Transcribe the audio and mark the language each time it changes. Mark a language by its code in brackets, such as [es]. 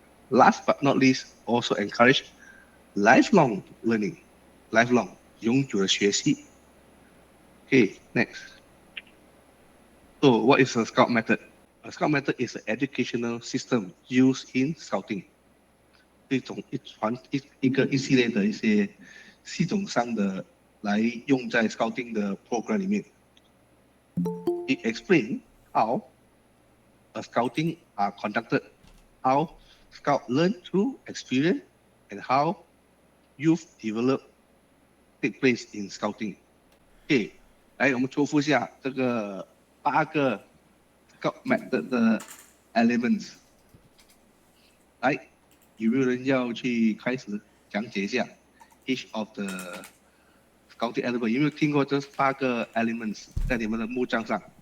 [en] Last but not least, also encourage lifelong learning, lifelong [zh] 永久的学习。 [en] Okay, next. So what is a scout method? A scout method is an educational system used in scouting. [zh] 一系列的一些系统上的来用在 scouting 的 program 里面。 [en] It explains how a scouting are conducted, how scout learn through experience, and how youth develop take place in scouting. Okay, [zh] 来，我们重复一下这个8个 Scout Method 的 elements。来，有没有人要去开始讲解一下 [en] each of the Scouting element？ [zh] 有没有听过这8个 elements 在你们的木杖上？